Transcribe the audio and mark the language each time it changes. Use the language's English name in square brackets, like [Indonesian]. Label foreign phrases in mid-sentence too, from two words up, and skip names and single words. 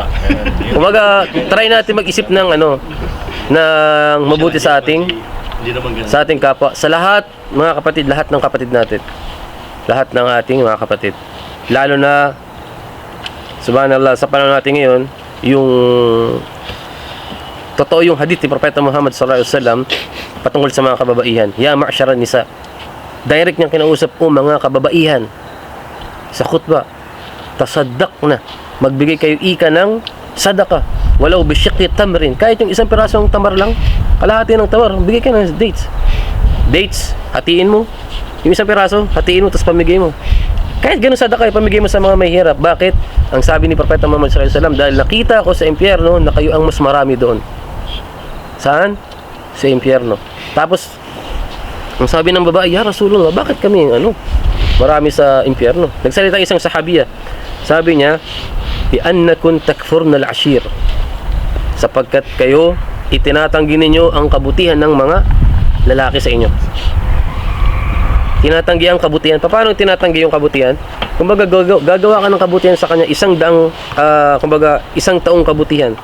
[Filipino] Kumbaga, try natin mag-isip ng ng mabuti sa ating kapwa. Sa lahat, mga kapatid, lahat ng kapatid natin. Lahat ng ating mga kapatid. Lalo na, subhanallah, sa panahon natin ngayon, yung totoo yung hadith ni Propeta Muhammad [Arabic] صلى الله عليه وسلم [Filipino] patungkol sa mga kababaihan. [Arabic] يا معشر النساء. [Filipino] Direct niyang kinausap po mga kababaihan sa khutbah. [Arabic] تصدقن. [Filipino] Magbigay kayo ika ng sadaka. [Arabic] ولو بشق تمرة. [Filipino] Kahit yung isang pirasong tamar lang, kalahati ng tamar, bigay kayo ng dates. Dates, hatiin mo. Yung isang piraso, hatiin mo, tapos pamigay mo. Kahit ganun sadaka, pamigay mo sa mga may hirap. Bakit? Ang sabi ni Propeta Muhammad [Arabic] صلى الله عليه وسلم, [Filipino] dahil nakita ko sa impyerno na kayo ang mas marami doon. Saan? Sa impyerno. Tapos, ang sabi ng babae, [Arabic] يا رسول الله, [Filipino] bakit kami marami sa impyerno? Nagsalita isang sahabiya. Sabi niya, [Arabic] "لأنكن تكفرن العشير." [Filipino] Sapagkat kayo itinatanggi ninyo ang kabutihan ng mga lalaki sa inyo. Tinatanggi ang kabutihan. Paano tinatanggi yung kabutihan? Kumbaga gagawa ka ng kabutihan sa kanya, isang taong kabutihan.